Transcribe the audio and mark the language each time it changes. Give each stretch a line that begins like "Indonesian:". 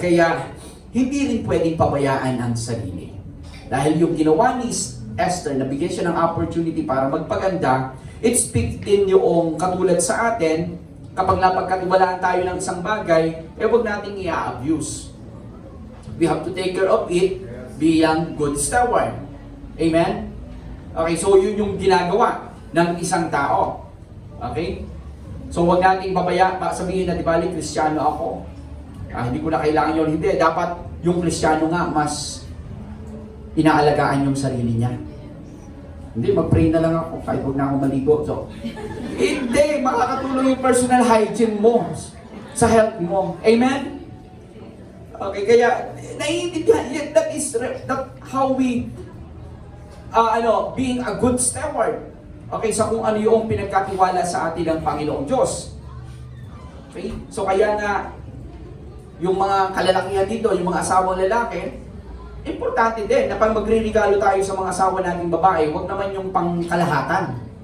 Filipino: Kaya, hindi rin pwedeng pabayaan ang sarili. Dahil yung ginawa ni Esther, nabigyan siya ng opportunity para magpaganda,
English: it speaks
Filipino: din yung katulad sa atin, kapag napagkatiwalaan tayo ng isang bagay, huwag nating i-abuse.
English: We have to take care of it, bilang good steward.
Filipino: Amen? Okay, so yun yung ginagawa ng isang tao. Okay? So huwag nating sabihin na, di bali, Kristiyano ako. Hindi ko na kailangan yun. Hindi, dapat yung Kristiyano nga mas inaalagaan yung sarili niya. Hindi, mag-pray na lang ako kahit huwag na ako maligo. So, hindi, makakatulong yung personal hygiene mo sa health mo. Amen?
English: Okay,
Filipino: kaya naiintindihan,
English: that how we being a good steward.
Filipino: Okay, sa kung ano yung pinagkatiwala sa atin ng Panginoong Diyos. Okay? So kaya nga yung mga kalalakihan dito, yung mga asawang lalaki, importante din na pag magre-regalo tayo sa mga asawa nating babae, huwag naman yung pangkalahatan.